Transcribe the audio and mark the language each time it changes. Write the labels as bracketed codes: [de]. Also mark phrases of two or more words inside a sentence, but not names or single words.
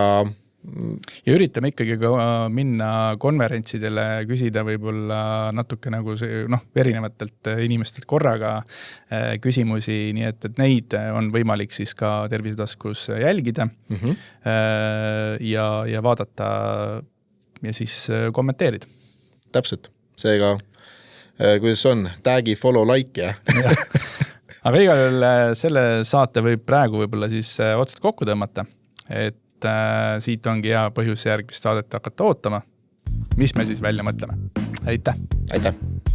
[et] ja üritame ikkagi ka minna konverentsidele, küsida võib-olla natuke nagu see, erinevatelt inimestelt korraga küsimusi, nii et neid on võimalik siis ka Tervisetaskus jälgida ja vaadata ja siis kommenteerida. Täpselt, seega kuidas on, tagi, [en] follow, like [et] ja. Aga igal juhul selle saate võib praegu võib-olla siis otsad kokku tõmmata, et siit ongi hea põhjus järgmist saadet hakata ootama. Mis me siis välja mõtleme? Aitäh! Aitäh!